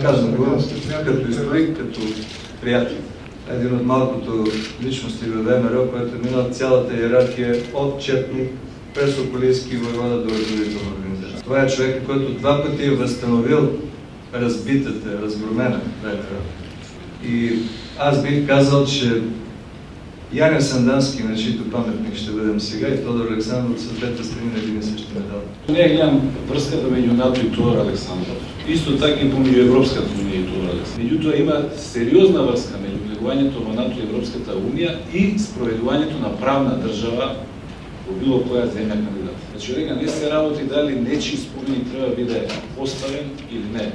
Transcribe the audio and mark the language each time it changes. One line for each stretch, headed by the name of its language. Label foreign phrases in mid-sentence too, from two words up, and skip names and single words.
Bulgarian: Казвам го като историк, като приятел. Един от малкото личности в ВМРО, който е минал цялата иерархия от Четник през Околийски войвода до разделителна организация. Това е човек, който два пъти е възстановил разбитата, разгромена ВМРО. И аз бих казал, че Яня Сандански, на чийто паметник ще бъдем сега, и Тодор Александров са двете страни на един и същи медал.
Macedonian: Не гледам врската меѓу НАТО и Тодор Александров. Исто така и помеѓу Европската унија и Тодор Александров. Меѓутоа има сериозна врска меѓу влегувањето во НАТО и Европската унија и спроведувањето на правна држава во било која земја кандидат. Значи, рега, не се работи дали нечи споменик треба биде поставен или не.